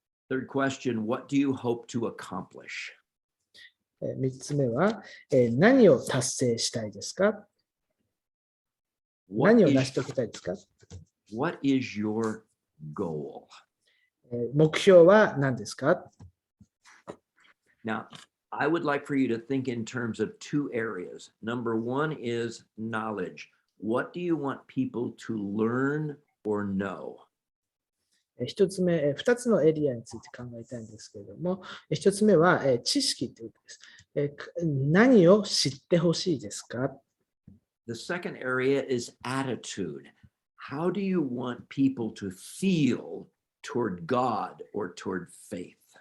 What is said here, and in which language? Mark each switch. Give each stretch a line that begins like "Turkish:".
English: Third question, what do you hope to accomplish?
Japanese: 3つ目は、何を達成したいですか？何を成し遂げたいですか？
English: What is your goal?
Japanese: 目標は何ですか？
English: Now, I would like for you to think in terms of two areas. Number one is knowledge. What do you want people to learn or know?
Japanese: 2つのエリアについて考えたいんですけれども、1つ目は知識ということです。何を知ってほしいですか？
English: The second area is attitude. How do you want people to feel toward God or toward faith.